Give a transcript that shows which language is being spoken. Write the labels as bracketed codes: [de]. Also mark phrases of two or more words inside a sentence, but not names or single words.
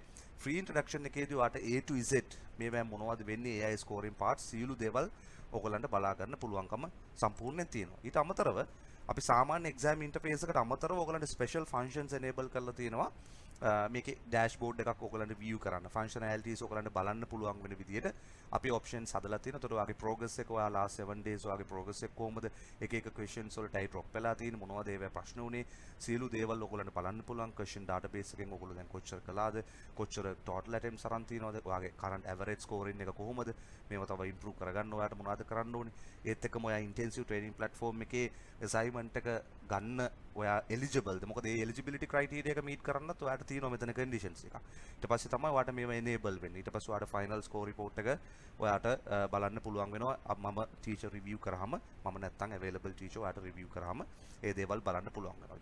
[en] free introduction [si] එකේදී ඔයාට [en] A to Z [si] මේවා මොනවද වෙන්නේ [en] AI scoring parts [si] සියලු දේවල් ඕගොල්ලන්ට බලා ගන්න පුළුවන්කම සම්පූර්ණයෙන් තියෙනවා. ඊට අමතරව අපි සාමාන්‍ය [en] exam interface [si] එකට අමතරව ඔයගලන්ට [en] special functions enable [si] කරලා තියෙනවා. මේකේ ඩෑෂ්බෝඩ් එකක් ඔයගලන්ට view කරන්න, ෆන්ක්ෂනැලිටිස් ඔයගලන්ට බලන්න පුළුවන් වෙන විදිහට අපි ඔප්ෂන්ස් හදලා තියෙනවා. ඒතකොට ඔයාගේ progress එක ඔයා [en] last 7 days [si] ඔයාගේ progress එක කොහොමද, එක questions වලටයි drop වෙලා තියෙන්නේ, මොනවද ඒවා ප්‍රශ්න උනේ, සියලු දේවල් ඔයගලන්ට බලන්න පුළුවන්. [en] question database [si] එකෙන් ඔයගොල්ලෝ දැන් කොච්චර කළාද, කොච්චර [en] total attempts [si] අරන් තියෙනවද, ඔයාගේ [en] current average scoring [si] එක කොහොමද, මේවා තව improve කරගන්න ඔයාට මොනවද කරන්න ඕනේ. ඒත් එක්කම ඔයා [en] intensive training platform [si] එකේ assignment එක ගන්න ඔයා eligible ද, මොකද ඒ [en] eligibility criteria [si] එක meet කරන්නත් ඔයාට තියෙනවා මෙතන conditions එක. ඊට පස්සේ තමයි ඔයාට මේව enable වෙන්නේ. ඊට පස්සේ ඔයාට [en] final score report [si] එක ඔයාට බලන්න පුළුවන් වෙනවා. මම [en] teacher review [si] කරාම, මම නැත්තම් [en] available teacher [si] ඔයාට review කරාම ඒ දේවල් බලන්න පුළුවන් වෙනවා.